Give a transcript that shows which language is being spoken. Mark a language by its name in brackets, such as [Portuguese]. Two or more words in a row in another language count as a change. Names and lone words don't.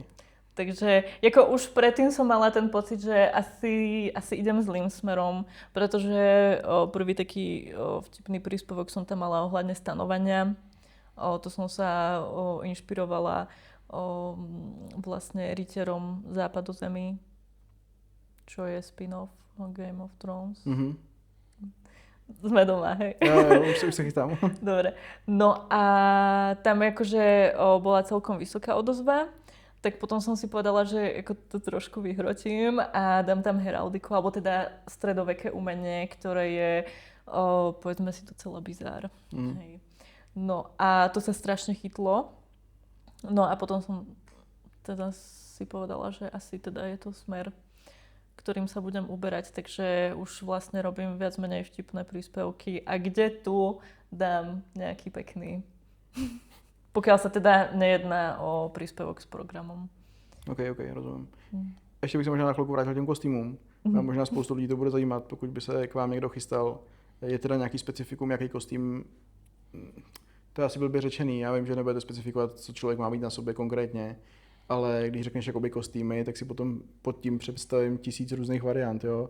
[Slovak] Takže ako už predtým som mala ten pocit, že asi idem zlým smerom, pretože prvý taký vtipný príspevok som tam mala ohľadne stanovania. To som sa inšpirovala vlastne rytierom Západozemí, čo je spin-off Game of Thrones. Mm-hmm. Sme doma, hej? Ja, už sa chystám. Dobre. No a tam akože bola celkom vysoká odozva, tak potom som si povedala, že ako to trošku vyhrotím a dám tam heraldiku, alebo teda stredoveké umenie, ktoré je, povedzme si to, celé bizár. Hej. No a to sa strašne chytlo. No a potom som teda si povedala, že asi teda je to smer, ktorým sa budem uberať, takže už vlastne robím viac menej vtipné príspevky a kde tu dám nejaký pekný. Pokiaľ sa teda nejedná o príspevok s programom. OK, [Czech] rozumím. Ještě bych se možná na chvilku vrátil těm kostýmům. A možná spoustu lidí to bude zajímat, pokud by se k vám někdo chystal. Je teda nějaký specifikum, jaký kostým? To je asi blbě řečený, já vím, že nebudete specifikovat, co člověk má mít na sobě konkrétně, ale když řekneš jakoby kostýmy, tak si potom pod tím představím 1000 různých variant, jo.